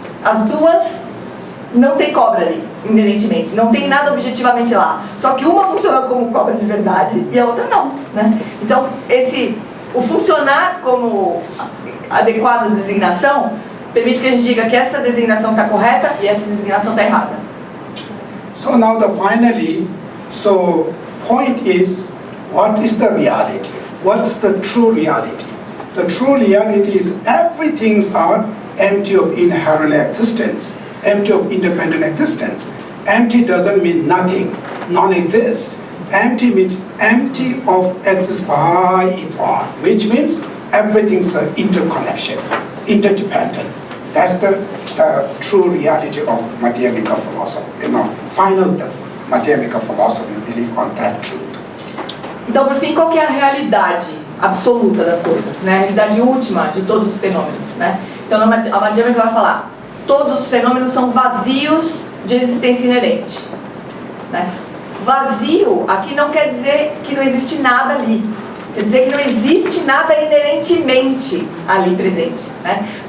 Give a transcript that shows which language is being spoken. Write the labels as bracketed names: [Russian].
[Portuguese] As duas não tem cobra ali, inerentemente. Não tem nada objetivamente lá. Só que uma funciona como cobra de verdade e a outra não, né? Então, o funcionar como adequada designação permite que a gente diga que essa designação está correta e essa designação está errada. [English] So now finally, point is, what is the reality? What's the true reality? The true reality is everythings are empty of inherent existence, empty of independent existence. Empty doesn't mean nothing, non-exist. Empty means empty of exist by its own, which means everything's an interconnection, interdependent. That's the true reality of Madhyamika philosophy. Final Madhyamika philosophy believe on that truth. [Portuguese] Então, por fim, qual que é a realidade absoluta das coisas, né? A realidade última de todos os fenômenos, né? Então, a Madhyamika vai falar, todos os fenômenos são vazios de existência inerente, né? Vazio aqui não quer dizer que não existe nada ali, quer dizer que não existe nada inerentemente ali presente, né?